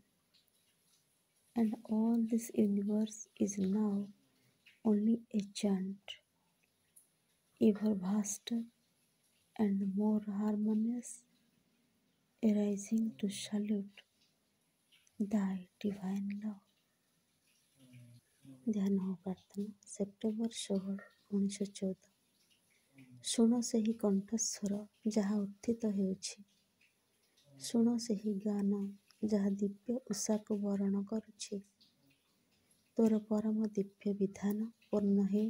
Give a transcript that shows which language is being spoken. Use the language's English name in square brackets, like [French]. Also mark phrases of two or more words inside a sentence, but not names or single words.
[English] And all this universe is now only a chant, ever vaster and more harmonious, arising to salute thy divine love. [Odia] ଧ୍ୟାନ ଓ ପ୍ରାର୍ଥନା ସେପ୍ଟେମ୍ବର 16, 1914। ଶୁଣ ସେହି କଣ୍ଠସ୍ୱର ଯାହା ଉତ୍ଥିତ ହେଉଛି। ଶୁଣ ସେହି ଗାନ ଯାହା ଦିବ୍ୟ ଉଷାକୁ ବରଣ କରୁଛି। ତୋର ପରମ ଦିବ୍ୟ ବିଧାନ ପୂର୍ଣ୍ଣ ହେଉ।